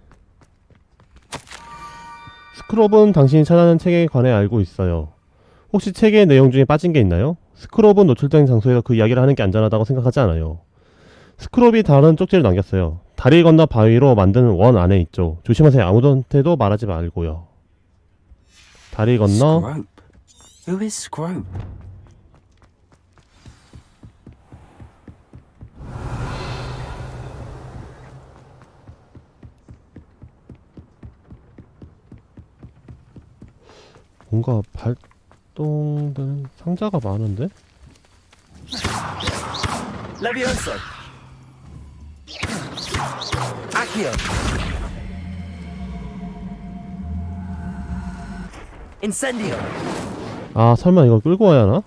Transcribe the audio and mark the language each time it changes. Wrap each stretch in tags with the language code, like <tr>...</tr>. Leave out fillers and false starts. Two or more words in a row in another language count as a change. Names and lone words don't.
<ko>스크롭은 당신이 찾아낸 책에 관해 알고 있어요. 혹시 책의 내용 중에 빠진 게 있나요? 스크롭은 노출된 장소에서 그 이야기를 하는 게 안전하다고 생각하지 않아요. 스크롭이 다른 쪽지를 남겼어요. 다리 건너 바위로 만든 원 안에 있죠. 조심하세요. 아무한테도 말하지 말고요. 다리 건너.</ko> <en>Scrope. Who is Scrope?</en> <ko>뭔가 발동되는 상자가 많은데?</ko> <la>Levioso. Accio. Incendio.</la> <ko>아, 설마 이걸 끌고 와야 하나?</ko>